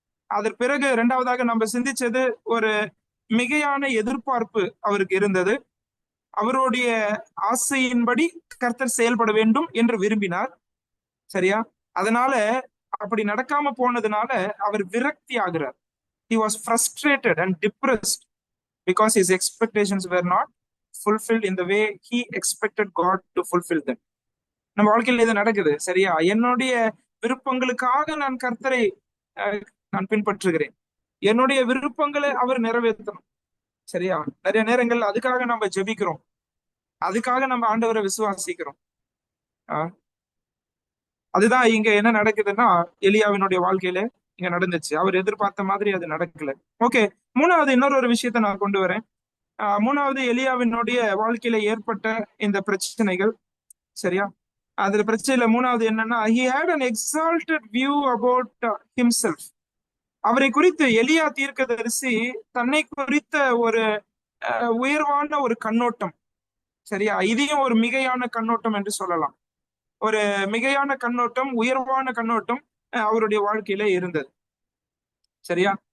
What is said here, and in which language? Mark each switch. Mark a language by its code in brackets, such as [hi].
[ta] அதற்கு பிறகு 2வதாக நம்ம சிந்திச்சது, ஒரு மிகையான எதிர்பார்ப்பு அவருக்கு இருந்தது. அவருடைய ஆசையின்படி கர்த்தர் செயல்பட வேண்டும் என்று விரும்பினார். சரியா? அதனால அப்படி நடக்காம போனதுனால அவர் விரக்தி ஆகிறார். [en] He was frustrated and depressed because his expectations were not fulfilled in the way he expected God to fulfill them. [ta] நம்ம வாழ்க்கையில இது நடக்குது. சரியா? என்னுடைய விருப்பங்களுக்காக நான் கர்த்தரை நான் பின்பற்றுகிறேன். என்னுடைய விருப்பங்களை அவர் நிறைவேற்றணும். சரியா? நிறைய நேரங்கள் அதுக்காக நம்ம ஜெபிக்கிறோம், அதுக்காக நம்ம ஆண்டவரை விசுவாசிக்கிறோம். அதுதான் இங்க என்ன நடக்குதுன்னா எலியாவினுடைய வாழ்க்கையில இங்க நடந்துச்சு. அவர் எதிர்பார்த்த மாதிரி அது நடக்கல. ஓகே, மூணாவது இன்னொரு விஷயத்த நான் கொண்டு வரேன். மூணாவது எலியாவினுடைய வாழ்க்கையில ஏற்பட்ட இந்த பிரச்சனைகள். சரியா? அதுல பிரச்சனையில மூணாவது என்னன்னா, [en] he had an exalted view about himself. [ta] அவரை குறித்து எலியா தீர்க்கதரிசி தன்னை குறித்த ஒரு உயர்வான ஒரு கண்ணோட்டம். சரியா? இதையும் ஒரு மிகையான கண்ணோட்டம் என்று சொல்லலாம். ஒரு மிகையான கண்ணோட்டம், உயர்வான கண்ணோட்டம் அவருடைய வாழ்க்கையில இருந்தது. சரியா?